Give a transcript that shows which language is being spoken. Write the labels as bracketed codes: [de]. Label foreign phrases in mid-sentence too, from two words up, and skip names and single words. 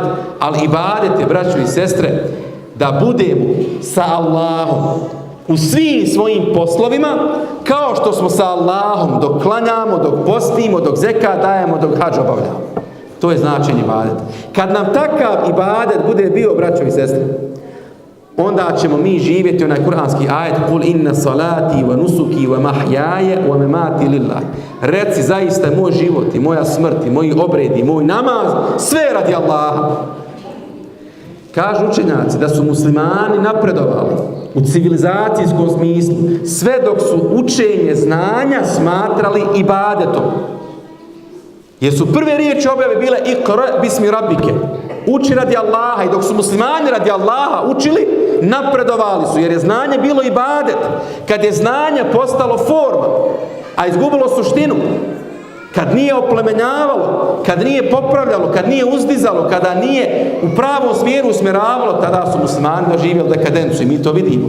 [bs] Ali ibadet je, braćo i sestre, da budemo sa Allahom u svim svojim poslovima, kao što smo sa Allahom dok klanjamo, dok postimo, dok zekat dajemo, dok hadž obavljamo. To je značenje ibadeta. Kad nam takav ibadet bude bio, braćo i sestre, onda ćemo mi živjeti onaj kuranski ajet: [ar] قل إن صلاتي ونسكي ومحياي ومماتي لله. [bs] Reci, zaista moj život i moja smrt i moji obredi, moj namaz, sve radi Allaha. Kažu učenjaci da su muslimani napredovali u civilizacijskom smislu sve dok su učenje znanja smatrali ibadetom. Jer su prve riječi objave bile [ar] اقرأ باسم ربك. [bs] Uči radi Allaha. I dok su muslimani radi Allaha učili, napredovali su, jer je znanje bilo ibadet. Kad je znanje postalo forma, a izgubilo suštinu, kad nije oplemenjavalo, kad nije popravljalo, kad nije uzdizalo, kada nije u pravom smjeru usmjeravalo, tada su muslimani doživjeli dekadencu i mi to vidimo.